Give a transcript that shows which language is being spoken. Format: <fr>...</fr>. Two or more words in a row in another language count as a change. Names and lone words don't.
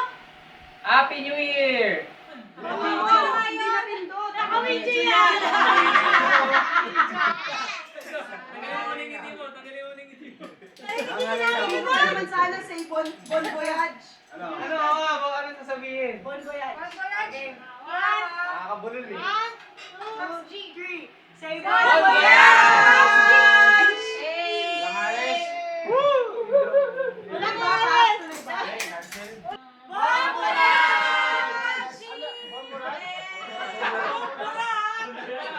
<en>Happy New Year!</en> <tl>Nakawidyo yan! Hindi ko naman sana say</tl> <fr>Bon Voyage.</fr> <tl>Ano sasabihin?</tl> <fr>Bon Voyage.</fr> <tl>Nakakabulol eh. 1, 2, 3.</tl> <en>Say</en> <fr>Bon Voyage!</fr> <tl>Walang alis!</tl> <fr>Bon Voyage!</fr>